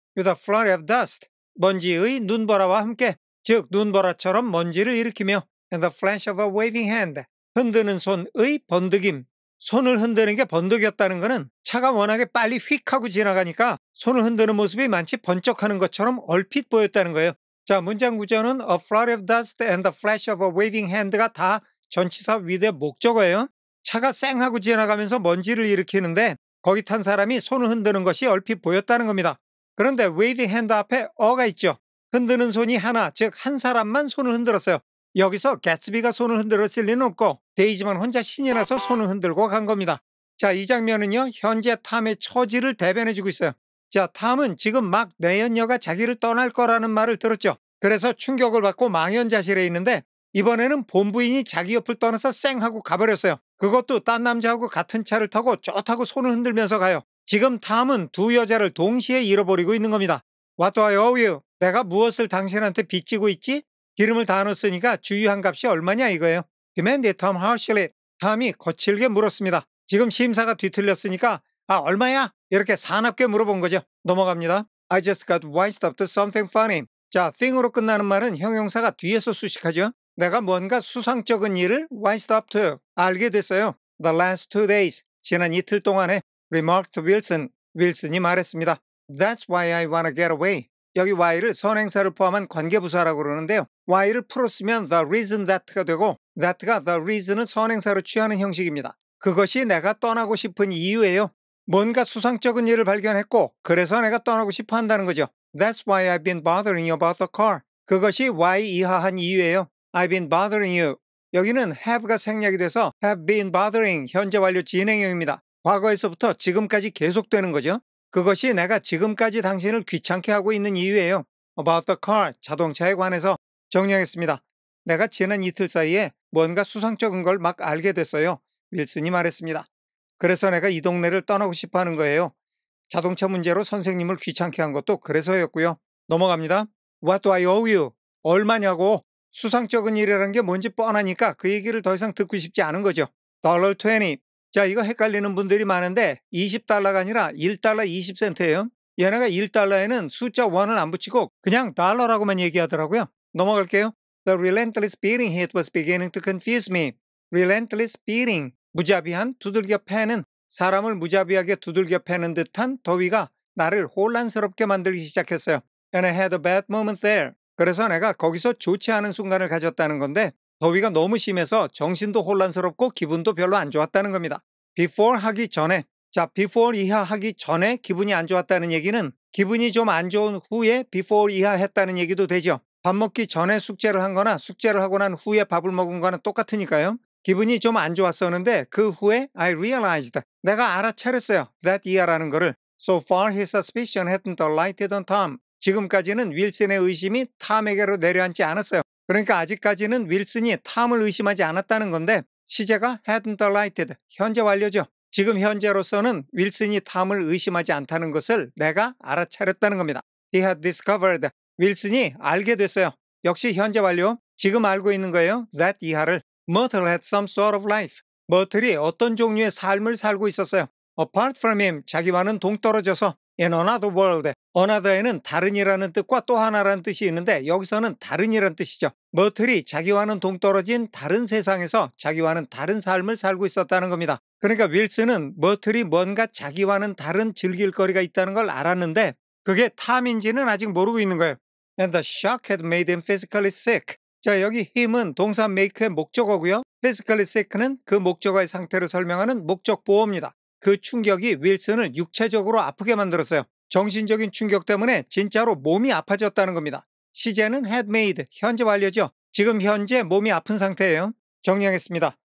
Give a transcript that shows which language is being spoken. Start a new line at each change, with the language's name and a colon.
English: With a flurry of dust.
Korean: 먼지의 눈보라와 함께, 즉 눈보라처럼 먼지를 일으키며
English: and the flash of a waving hand.
Korean: 흔드는 손의 번득임. 손을 흔드는 게 번득이었다는 것은 차가 워낙에 빨리 휙 하고 지나가니까 손을 흔드는 모습이 마치 번쩍하는 것처럼 얼핏 보였다는 거예요. 자, 문장 구조는
English: a flurry of dust and the flash of a waving hand
Korean: 가 다 전치사 위대 목적어예요. 차가 쌩하고 지나가면서 먼지를 일으키는데 거기 탄 사람이 손을 흔드는 것이 얼핏 보였다는 겁니다. 그런데 waving hand 앞에 어가 있죠. 흔드는 손이 하나, 즉 한 사람만 손을 흔들었어요. 여기서 개츠비가 손을 흔들었을 리는 없고 데이지만 혼자 신이 나서 손을 흔들고 간 겁니다. 자, 이 장면은요, 현재 탐의 처지를 대변해주고 있어요. 자, 탐은 지금 막 내연녀가 자기를 떠날 거라는 말을 들었죠. 그래서 충격을 받고 망연자실해 있는데 이번에는 본부인이 자기 옆을 떠나서 쌩하고 가버렸어요. 그것도 딴 남자하고 같은 차를 타고 좋다고 손을 흔들면서 가요. 지금 탐은 두 여자를 동시에 잃어버리고 있는 겁니다.
English: What do I owe you?
Korean: 내가 무엇을 당신한테 빚지고 있지? 기름을 다 넣었으니까 주유한 값이 얼마냐 이거예요.
English: demanded Tom harshly.
Korean: 탐이 거칠게 물었습니다. 지금 심사가 뒤틀렸으니까 얼마야? 이렇게 사납게 물어본 거죠. 넘어갑니다.
English: I just got wised up to something funny.
Korean: 자, thing으로 끝나는 말은 형용사가 뒤에서 수식하죠. 내가 뭔가 수상쩍은 일을
English: wised up to
Korean: 알게 됐어요.
English: The last 2 days.
Korean: 지난 이틀 동안에
English: remarked Wilson.
Korean: 윌슨이 말했습니다.
English: That's why I wanna get away.
Korean: 여기 why를 선행사를 포함한 관계부사라고 그러는데요. why를 풀어 쓰면 the reason that가 되고 that가 the reason은 선행사로 취하는 형식입니다. 그것이 내가 떠나고 싶은 이유예요. 뭔가 수상쩍은 일을 발견했고 그래서 내가 떠나고 싶어 한다는 거죠.
English: That's why I've been bothering you about the car.
Korean: 그것이 why 이하한 이유예요.
English: I've been bothering you.
Korean: 여기는 have가 생략이 돼서
English: have been bothering
Korean: 현재 완료 진행형입니다. 과거에서부터 지금까지 계속되는 거죠. 그것이 내가 지금까지 당신을 귀찮게 하고 있는 이유예요.
English: About the car,
Korean: 자동차에 관해서 정리하겠습니다. 내가 지난 이틀 사이에 뭔가 수상쩍은 걸 막 알게 됐어요. 윌슨이 말했습니다. 그래서 내가 이 동네를 떠나고 싶어 하는 거예요. 자동차 문제로 선생님을 귀찮게 한 것도 그래서였고요. 넘어갑니다.
English: What do I owe you?
Korean: 얼마냐고. 수상쩍은 일이라는 게 뭔지 뻔하니까 그 얘기를 더 이상 듣고 싶지 않은 거죠.
English: $20.
Korean: 자, 이거 헷갈리는 분들이 많은데 $20가 아니라 $1 20센트예요. 얘네가 $1에는 숫자 1을 안 붙이고 그냥 달러라고만 얘기하더라고요. 넘어갈게요.
English: The relentless beating heat was beginning to confuse me. relentless beating,
Korean: 무자비한 두들겨 패는, 사람을 무자비하게 두들겨 패는 듯한 더위가 나를 혼란스럽게 만들기 시작했어요.
English: And I had a bad moment there.
Korean: 그래서 내가 거기서 좋지 않은 순간을 가졌다는 건데 더위가 너무 심해서 정신도 혼란스럽고 기분도 별로 안 좋았다는 겁니다. before 하기 전에, 자, before 이하 하기 전에 기분이 안 좋았다는 얘기는 기분이 좀 안 좋은 후에 before 이하 했다는 얘기도 되죠. 밥 먹기 전에 숙제를 한 거나 숙제를 하고 난 후에 밥을 먹은 거는 똑같으니까요. 기분이 좀 안 좋았었는데 그 후에
English: I realized,
Korean: 내가 알아차렸어요, that 이하라는 거를.
English: So far his suspicion hadn't alighted on Tom.
Korean: 지금까지는 윌슨의 의심이 탐에게로 내려앉지 않았어요. 그러니까 아직까지는 윌슨이 탐을 의심하지 않았다는 건데, 시제가 hadn't alighted, 현재 완료죠. 지금 현재로서는 윌슨이 탐을 의심하지 않다는 것을 내가 알아차렸다는 겁니다.
English: He had discovered,
Korean: 윌슨이 알게 됐어요. 역시 현재 완료. 지금 알고 있는 거예요, that 이하를.
English: Myrtle had some sort of life.
Korean: 머틀이 어떤 종류의 삶을 살고 있었어요.
English: Apart from him,
Korean: 자기와는 동떨어져서.
English: In another world,
Korean: another에는 다른이라는 뜻과 또 하나라는 뜻이 있는데 여기서는 다른이라는 뜻이죠. 머틀이 자기와는 동떨어진 다른 세상에서 자기와는 다른 삶을 살고 있었다는 겁니다. 그러니까 윌슨은 머틀이 뭔가 자기와는 다른 즐길 거리가 있다는 걸 알았는데 그게 탐인지는 아직 모르고 있는 거예요.
English: And the shock had made him physically sick.
Korean: 자, 여기 힘은 동사 make의 목적어고요. physically sick는 그 목적어의 상태를 설명하는 목적보어입니다. 그 충격이 윌슨을 육체적으로 아프게 만들었어요. 정신적인 충격 때문에 진짜로 몸이 아파졌다는 겁니다. 시제는 had made, 현재 완료죠. 지금 현재 몸이 아픈 상태예요. 정리하겠습니다.